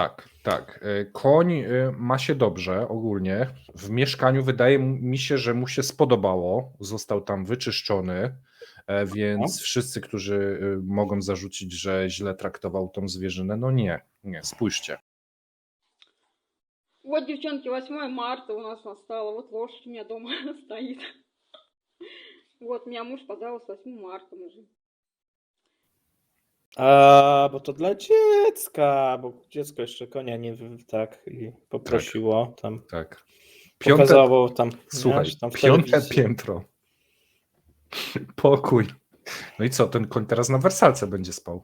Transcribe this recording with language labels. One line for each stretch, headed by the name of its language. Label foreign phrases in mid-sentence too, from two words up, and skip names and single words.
Polish: Tak, tak. Koń ma się dobrze ogólnie. W mieszkaniu wydaje mi się, że mu się spodobało. Został tam wyczyszczony, więc wszyscy, którzy mogą zarzucić, że źle traktował tą zwierzynę, no nie, spójrzcie.
Russian: Вот, девчонки, 8 марта у нас настало. Вот лошадь у меня дома стоит. Вот, меня муж поздравил с 8 марта уже.
Polish: A, bo to dla dziecka, bo dziecko jeszcze konia nie tak i poprosiło tam. Tak. Pokazało tam. Słuchaj, wiesz, tam w 5. telewizji. piętro. Pokój. No i co, ten koń teraz na wersalce będzie spał?